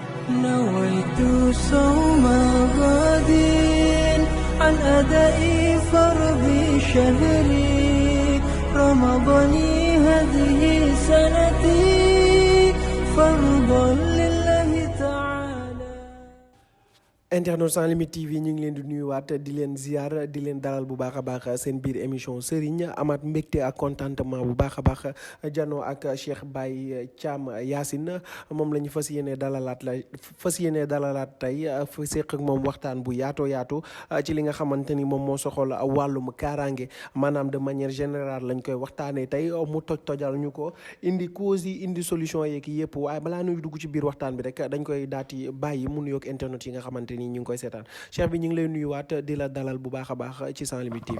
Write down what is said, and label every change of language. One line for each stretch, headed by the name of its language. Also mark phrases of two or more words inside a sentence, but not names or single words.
Arabic: نويت صوم غد عن أداء فرض شهري رمضان هذه سنتي فرضا لله تعالى.
Wolof: Internautes Sans Limites TV ñu ngi leen di nuyuwaat di leen ziar di leen dalal bu baax a baax seen biir émission Serigne amaat mbégte ak contentement bu baax a baax janoo ak Cheikh Baye Thiam Yacine moom la ñu fas yéene dalalaat tey séq ak moom waxtaan bu yaatoo yaatu ci li nga xamante ni moom moo soxal wàllum kaaraange maanaam
French: de manière générale
Wolof: lañ koy waxtaanee tey mu tojal ñu ko indi cause yi indi solution yeeg yëpp waaye balaa ñuy dugg ci biir waxtaan bi rek dañ koy daati bàyyi mu nuyoog internet yi nga xamante ni ñu ngi koy seetaan Cheikh bi ñu ngi lay nuyuwaat di la dalal bu baax a baax ci Sans Limites TV.